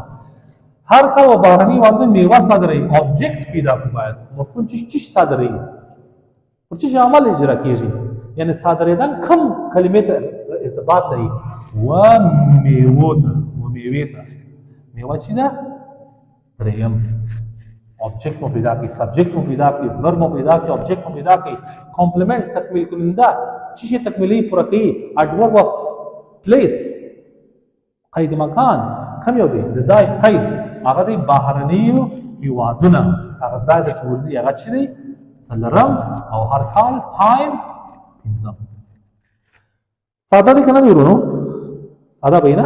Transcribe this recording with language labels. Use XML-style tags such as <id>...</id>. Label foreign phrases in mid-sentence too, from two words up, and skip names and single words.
<ps>هر کال و بهرني هیوادونو میوه صادروي. object پیدا کړو باید مفعول چې صادروي پر چې عمل اجرا کیږي، یعنی صادریدن کم کلمې ته ارتباط لري. و میوه ته میوه چې ده دریم object مو پیدا کړي، subject مو پیدا کړي، verb مو پیدا کړي، object مو پیدا کړي، complement تکمیل کننده چې شی تکمیلي پوره کوي.</ps> <en>adverb of place</en> <ps>قید مکان کوم یو دی؟ د ځای قید هغه دی بهرنیو هیوادونه، هغه ځای ته چې ورځي هغه چې دی څلورم او هر کال ټایم پنځم. ساده دی که نه دی ورونو؟ ساده به یې نه؟</ps>